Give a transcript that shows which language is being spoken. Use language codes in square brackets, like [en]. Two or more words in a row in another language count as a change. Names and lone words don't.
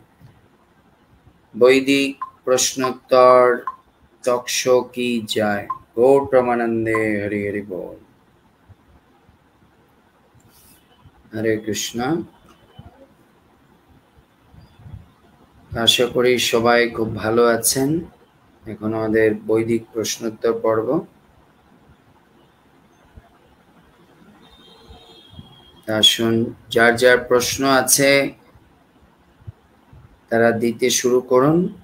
[hi] वैदिक प्रश्नोत्तर टॉक शो की जय। [bn] গৌর প্রেমানন্দে হরে হরি বোল। हरे कृष्णा। আশা করি সবাই খুব ভালো आছেন। এখন আমাদের বৈদিক প্রশ্নোত্তর পর্ব। আসুন, যার যার প্রশ্ন আছে তারা দিতে শুরু করুন।